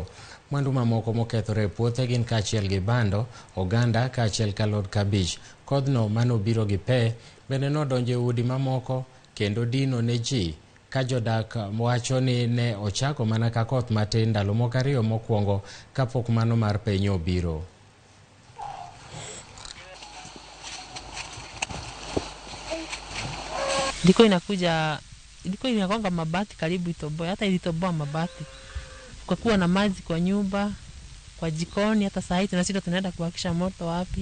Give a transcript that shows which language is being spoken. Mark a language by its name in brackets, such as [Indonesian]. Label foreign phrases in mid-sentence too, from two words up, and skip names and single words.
[Luo (Kenya and Tanzania)] Mwandu mamoko mokethore e puothe gin kaachiel gi bando, oganda kaachiel kalod kabich. Kodhno manobiro gi pe bende nodonjo e udi mamoko kendo dino ne ji, ka jodak wacho ni ne ochako mana ka koth matin ndalo moko ariyo mokwongo kapok mano mar penyo obiro. [Swahili] Ilikuwa inagonga mabati karibu itoboe, hata ilitoboa mabati. Kwa kuwa na maji kwa nyumba, kwa jikoni, hata saa hii tunashinda tunaenda kuwakisha moto wapi.